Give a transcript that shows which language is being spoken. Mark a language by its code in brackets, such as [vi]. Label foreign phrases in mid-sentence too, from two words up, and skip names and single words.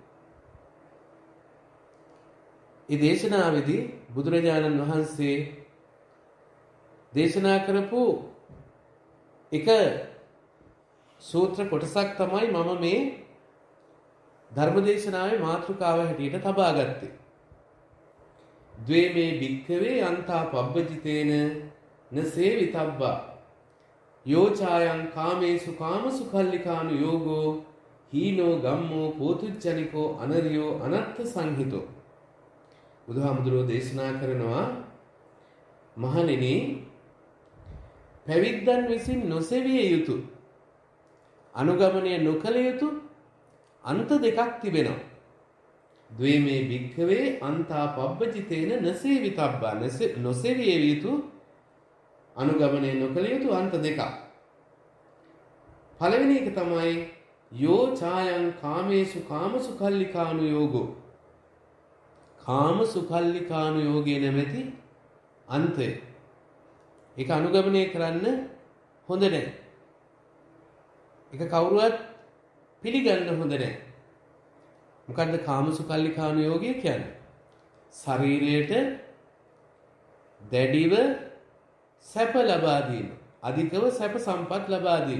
[si] ඒ දේශනාවේදී බුදුරජාණන් වහන්සේ දේශනා කරපු එක සූත්‍ර කොටසක් තමයි මම මේ ධර්ම දේශනාවේ මාතෘකාව හැටියට තබා ගත්තේ. [pi] ද්වේමේ භික්ඛවේ අන්තා පබ්බජිතේන නසේවිතබ්බා යෝචායන් කාමේසු කාමසු කල්ලිකානු යෝගෝ හීනෝ ගම්මෝ පෝතුච්චනිකෝ අනරියෝ අනත්ථ සංහිතෝ. [si] බුදුහාමුදුරුවෝ දේශනා කරනවා මහණෙනි පැවිද්දන් විසින් නොසෙවිය යුතු අනුගමනය නොකළ යුතු අන්ත දෙකක් තිබෙනවා. [pi] ද්වේමේ භික්ඛවේ අන්තා පබ්බජිතේන නසේවිතබ්බා [si] නොසෙවිය යුතු අනුගමනය නොකළ යුතු අන්ත දෙකක්. පළවෙනි එක තමයි [pi] යෝ ඡායං කාමේසු කාමසු කල්ලිකානු යෝගෝ. කාමසු කල්ලිකානු යෝගේ [si] නැමැති අන්තය. ඒක අනුගමනය කරන්න හොඳ නැහැ. ඒක කවුරුවත් පිළිගන්න හොඳ නැහැ. මොකද්ද [pi] කාමසු කල්ලිකානු යෝගය [si] කියන්නේ? ශරීරයට දැඩිව සැප ලබා දීම, අධිකව සැප සම්පත් ලබා දීම.